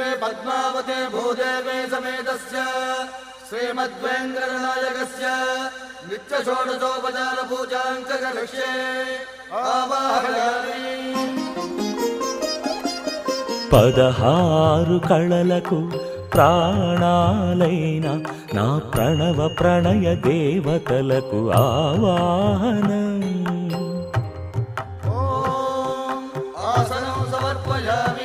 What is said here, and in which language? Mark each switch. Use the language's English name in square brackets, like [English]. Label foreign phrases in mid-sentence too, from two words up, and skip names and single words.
[Sanskrit] पद्मावते भूदेवे समेतस्य श्रीमद्वेङ्कटनायकस्य नित्यषोडशोपचार पूजां करिष्ये आवाहयामि। [Telugu] 16 కళలకు ప్రాణాలైన నా ప్రణవ ప్రణయ దేవతలకు ఆవాహనం. [Sanskrit] ఆసనం సమర్పయామి.